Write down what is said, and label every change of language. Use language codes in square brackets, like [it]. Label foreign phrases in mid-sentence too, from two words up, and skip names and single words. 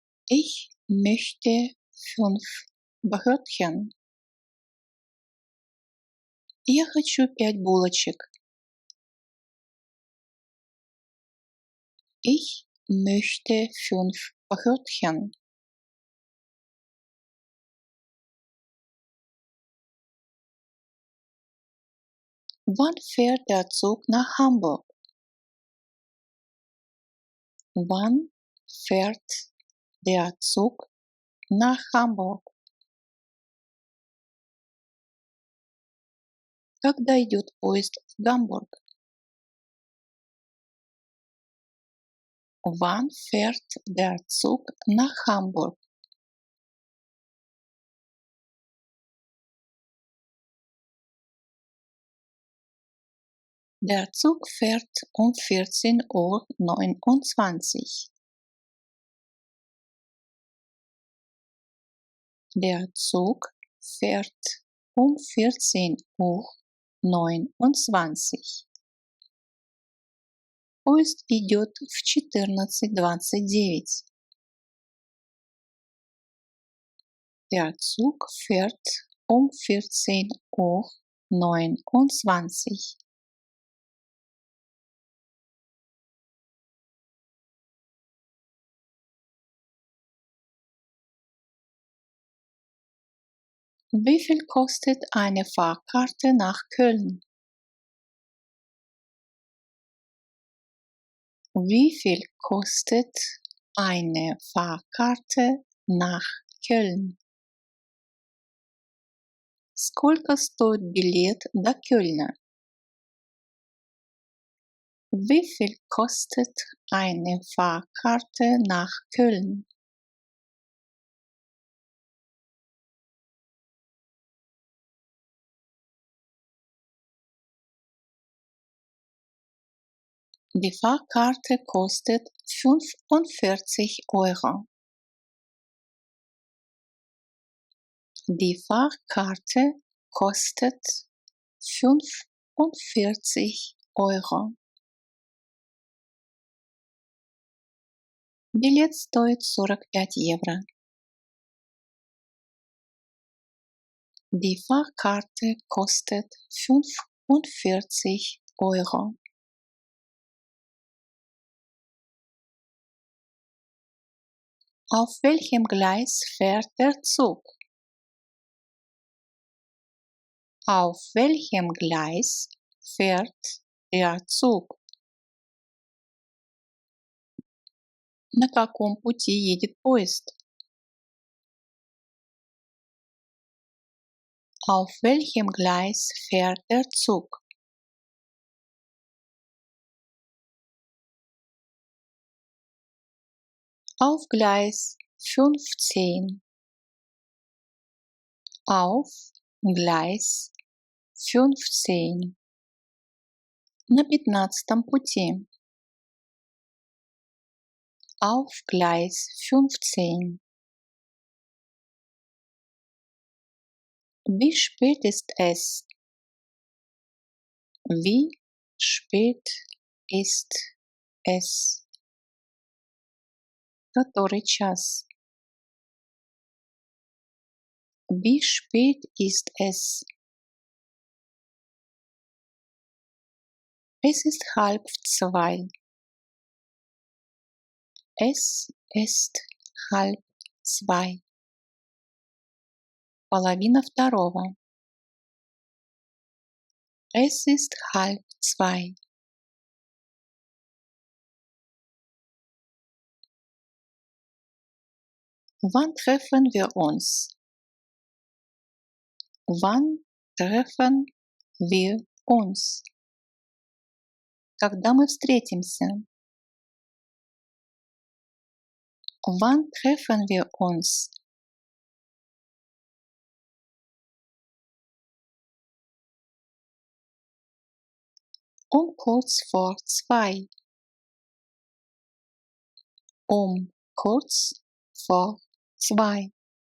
[de] Ich möchte 5 Brötchen. [ru] Я хочу 5 булочек. [de] Ich möchte 5 Brötchen. Wann fährt der Zug nach Hamburg? Wann fährt der Zug nach Hamburg? [ru] Когда идет поезд в Гамбург? [de] Wann fährt der Zug nach Hamburg? Der Zug fährt um 14:29 Uhr. Der Zug fährt um 14:29 Uhr. [ru] Поезд идет в 14:29. [de] Der Zug fährt um 14:29 Uhr. Wie viel kostet eine Fahrkarte nach Köln? Wie viel kostet eine Fahrkarte nach Кёльн? [ru] Сколько стоит билет до Кёльна? [de] Wie viel kostet eine Fahrkarte nach Köln? Die Fahrkarte kostet 45 Euro. Die Fahrkarte kostet 45 Euro. [ru] Билет стоит 45 Euro. [de] Die Fahrkarte kostet 45 Euro. Auf welchem Gleis fährt der Zug? Auf welchem Gleis fährt der Zug? [ru] На каком пути едет поезд? [de] Auf welchem Gleis fährt der Zug? Auf Gleis 15. Auf Gleis 15. [ru] На 15-м пути. [de] Auf Gleis 15. Wie spät ist es? Wie spät ist es? [ru] Который час? [de] Wie spät ist es? Es ist 1:30. Es ist 1:30. [ru] Половина второго. [de] Es ist 1:30. Wann treffen wir uns? Wann treffen wir uns? [ru] Когда мы встретимся? [de] Wann treffen wir uns? Um kurz vor 2. Um kurz vor 2.